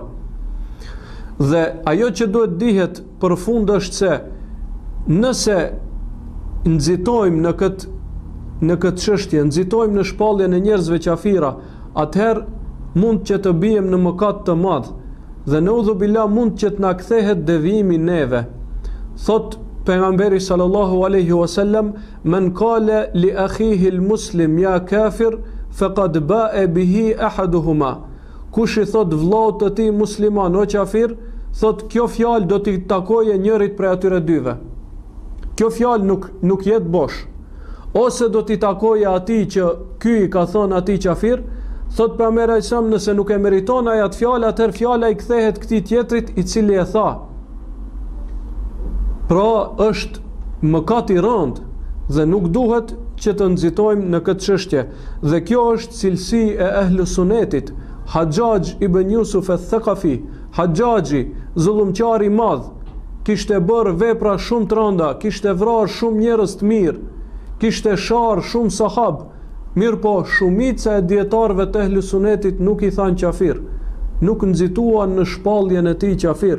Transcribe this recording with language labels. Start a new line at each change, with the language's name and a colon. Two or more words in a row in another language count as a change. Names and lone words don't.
Albanian: Dhe ajo që duhet dihet përfund është se nëse nxitojmë në këtë çështje, nxitojmë në shpalljen e njerëzve kafira, atëherë mund që të bijem në mëkat të madh dhe neudhubillah mund që të na kthehet devijimi neve.
Arabic: Thot pejgamberi sallallahu alaihi wasallam, "من قال لأخيه المسلم يا كافر فقد باء بها أحدهما."
Albanian: Kush i thot vllaut të tij musliman o kafir, thot kjo fjalë do t'i takoje njërit prej atyre dyve. Kjo fjalë nuk jetë bosh. Ose do t'i takoje atij që ky i ka thënë atij qafir, thot pejgamberi sa nëse nuk e meriton ai atë fjalë, atëherë fjala i kthehet këtij tjetrit i cili e tha. Pra është mëkat i rëndë dhe nuk duhet që të nxitojmë në këtë çështje. Dhe kjo është cilësi e ehlus sunetit. Hajjaj ibn Yusuf al-Thaqafi, Hajjaji, zullumqari i madh, kishte bërë vepra shumë të rënda, kishte vrarë shumë njerëz të mirë, kishte sharë shumë sahab, mirë po shumica e dietarëve të ehlus sunetit nuk i thanë qafir, nuk nxituan në shpalljen e tij qafir.